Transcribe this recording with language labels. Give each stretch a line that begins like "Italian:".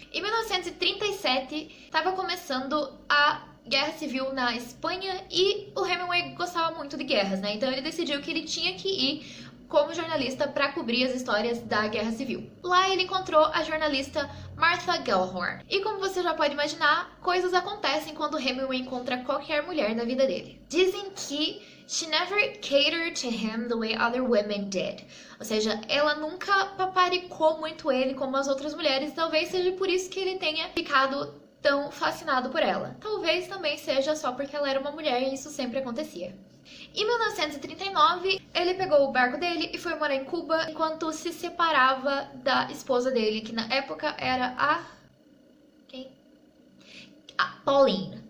Portuguese: Em 1937, estava começando a Guerra Civil na Espanha e o Hemingway gostava muito de guerras, né? Então ele decidiu que ele tinha que ir como jornalista para cobrir as histórias da Guerra Civil. Lá ele encontrou a jornalista Martha Gellhorn. E como você já pode imaginar, coisas acontecem quando Hemingway encontra qualquer mulher na vida dele. Dizem que
English: she never catered to him the way other women did.
Portuguese: Ou seja, ela nunca paparicou muito ele como as outras mulheres. Talvez seja por isso que ele tenha ficado tão fascinado por ela. Talvez também seja só porque ela era uma mulher e isso sempre acontecia. Em 1939, ele pegou o barco dele e foi morar em Cuba enquanto se separava da esposa dele, que na época era a... quem? A Pauline.